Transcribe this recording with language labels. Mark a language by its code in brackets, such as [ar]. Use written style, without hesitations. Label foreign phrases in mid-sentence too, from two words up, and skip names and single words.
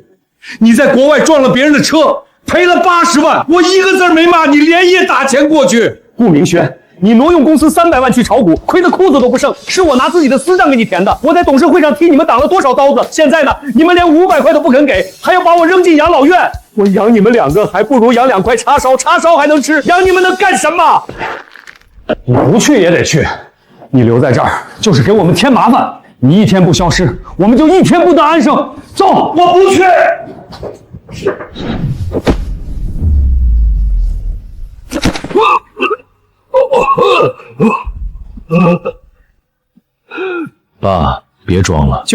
[zh] 你在國外撞了別人的車，賠了80萬，我一個字沒罵你，連夜打錢過去。顧明軒，你挪用公司300萬去炒股，虧得褲子都不剩，是我拿自己的私賬給你填的。我在董事會上替你們擋了多少刀子，現在呢，你們連500塊都不肯給，還要把我扔進養老院。我養你們2個，還不如養2塊叉燒，叉燒還能吃，養你們能幹什麼？你不去也得去，你留在這兒就是給我們添麻煩。你一天不消失，我們就一天不得安生。走，我不去。爸，別裝了，